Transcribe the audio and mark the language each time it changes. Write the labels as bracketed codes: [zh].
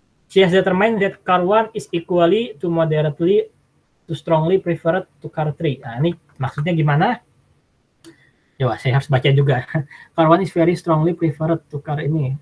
[en] She has determined that car 1 is equally to moderately to strongly preferred to car 3. [id] Nah, ini maksudnya gimana? Coba saya harus baca juga. [en] Car 1 is very strongly preferred to car ini.